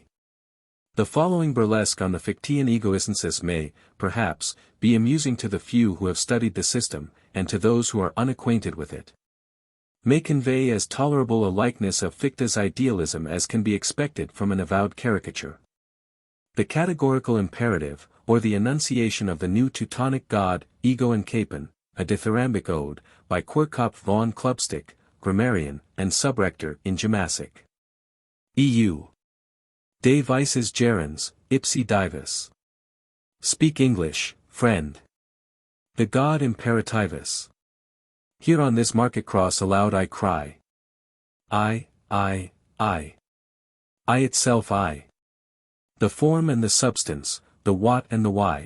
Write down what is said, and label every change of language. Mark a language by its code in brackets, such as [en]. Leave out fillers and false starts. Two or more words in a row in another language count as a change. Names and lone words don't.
[en] The following burlesque on the Fichtean egoismus may, perhaps, be amusing to the few who have studied the system, and to those who are unacquainted with it. May convey as tolerable a likeness of Fichte's idealism as can be expected from an avowed caricature. The categorical imperative, or the enunciation of the new Teutonic god, Ego and Capon, a dithyrambic ode, by Querkopf von Klubstick, grammarian, and subrector in Gemasic. EU. [la] De vices gerens, ipsi divus. [en] Speak English, friend. The God imperativus. Here on this market cross aloud I cry. I. I itself I. The form and the substance, the what and the why.